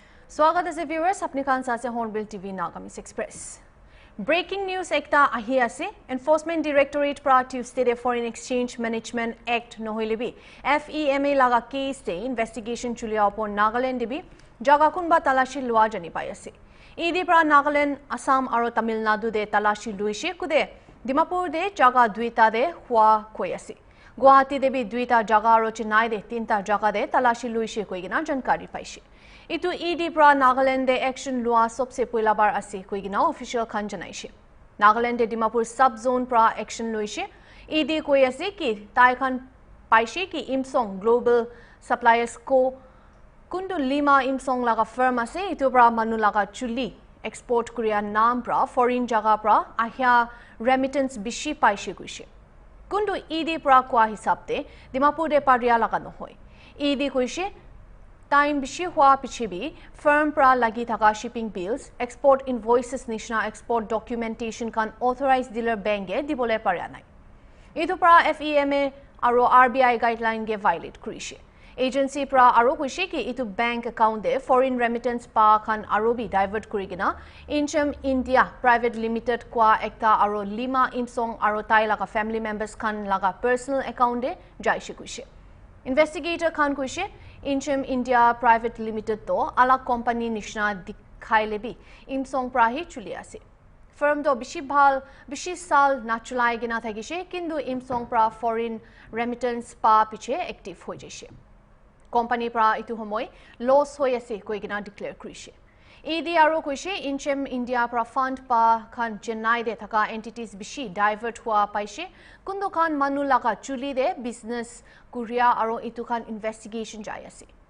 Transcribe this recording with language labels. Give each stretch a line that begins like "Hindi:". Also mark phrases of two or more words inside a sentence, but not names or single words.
Hindi: स्वागत है viewers अपने खान सासे Hornbill TV Nagamese Express.
English: Breaking news
Naga Pidgin: ekta ahi ase Enforcement Directorate pra Tuesday de Foreign Exchange Management Act nohoilebi FEMA laga case de investigation chulia upon Nagaland debi jaga kunba talashi lua jani pai ase. Idi pra Nagaland, Assam aro Tamil Nadu de talashi luishe kude Dimapur de jaga duita de hua koi ase. Guwahati de bi duita jaga aro Chennai de tinta jaga de talashi luishe koi gina jankari paishe. Itu ED pra Nagaland de action lua sobse poila bar ase koi gina official khan janaishe. Nagaland de Dimapur sub zone pra action loishe. ED koi ase ki tai khan paishe ki Imsong Global Suppliers Co kundu Lima Imsong laga firm ase itu pra manu laga chuli export Korea naam pra foreign jaga pra ahya remittance bishi paishe kuishe. Kundu ED pra kwa hisabte Dimapur de paria laga nohoi. ED kuishe time bishi hua pichibi firm pra lagi thaka
English: shipping bills export invoices
Naga Pidgin: nishna
English: export documentation
Naga Pidgin: kan
English: authorized dealer bank
Naga Pidgin: ge dibole paria nai itu pra FEMA aro RBI guideline ge violate kurishe agency pra aro kuishe ki itu bank account de
English: foreign remittance
Naga Pidgin: pa kan aro bi divert kurigina Inchem India private limited kwa ekta aro Lima Imsong aro tai laga
English: family members
Naga Pidgin: kan laga
English: personal account
Naga Pidgin: de jaishe kuishe investigator khan kuishe Inchem India Private Limited to alak company nishna dikhai lebi Imsong prahi chuli ase. Firm do bishi sal naturalize gina thagishe kindu Imsong pra
English: foreign remittance
Naga Pidgin: pa piche active hoi jeshe. Company pra itu homoi loss hoi ase koi gina declare kurishe. ED aro kuishe Inchem India pra fund pa khan Chennai de thaka entities bishi divert hua paishe kundu khan manu laga chuli de business Korea aro itu khan investigation jai ase.